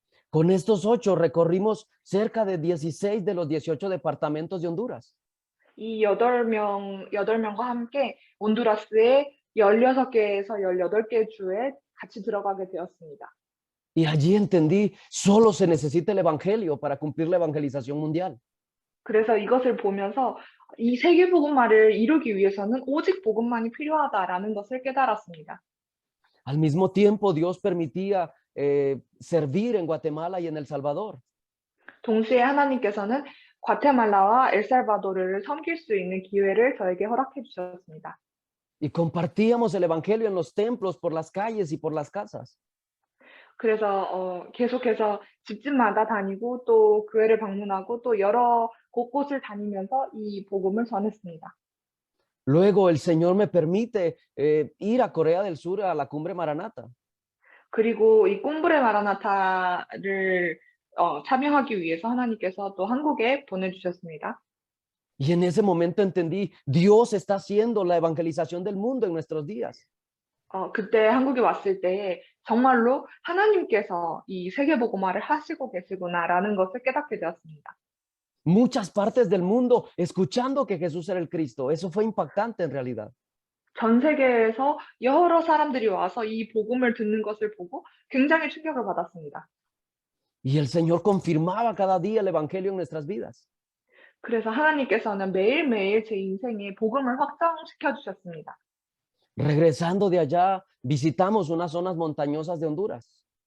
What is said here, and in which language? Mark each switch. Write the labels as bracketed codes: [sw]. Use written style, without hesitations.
[es] Con estos 8 recorrimos cerca de 16 de los 18 departamentos de Honduras. [ko] 이 8명과 함께 온두라스의 16개에서 18개 주에 같이 들어가게 되었습니다. [es] Y allí entendí, solo se necesita el evangelio para cumplir la evangelización mundial. [ko] 그래서 이것을 보면서 이 세계 복음화를 이루기 위해서는 오직 복음만이 필요하다라는 것을 깨달았습니다. [es] Al mismo tiempo, Dios permitía servir en Guatemala y en El Salvador. [ko] 동시에 하나님께서는 과테말라와 엘살바도르를 섬길 수 있는 기회를 저에게 허락해 주셨습니다. [es] Y compartíamos el evangelio en los templos, por las calles y por las casas. [ko] 그래서 계속해서 집집마다 다니고 또 교회를 방문하고 또 여러 곳곳을 다니면서 이 복음을 전했습니다. [es] Luego el Señor me permite ir a Corea del Sur a la cumbre Maranata. [ko] 그리고 이 꼼브레 마라나타를 참여하기 위해서 하나님께서 또 한국에 보내주셨습니다. [es] Y en ese momento entendí, Dios está haciendo la evangelización del mundo en nuestros días. [ko] 그때 한국에 왔을 때 정말로 하나님께서 이 세계 복음화를 하시고 계시구나라는 것을 깨닫게 되었습니다. [es] Muchas partes del mundo escuchando que Jesús era el Cristo. Eso fue impactante en realidad. [ko] 전 세계에서 여러 사람들이 와서 이 복음을 듣는 것을 보고 굉장히 충격을 받았습니다. [es] Y el Señor confirmaba cada día el evangelio en nuestras vidas. [ko] 그래서 하나님께서는 매일매일 제 인생에 복음을 확장시켜 주셨습니다. [es] Regresando de allá, visitamos unas zonas montañosas de Honduras.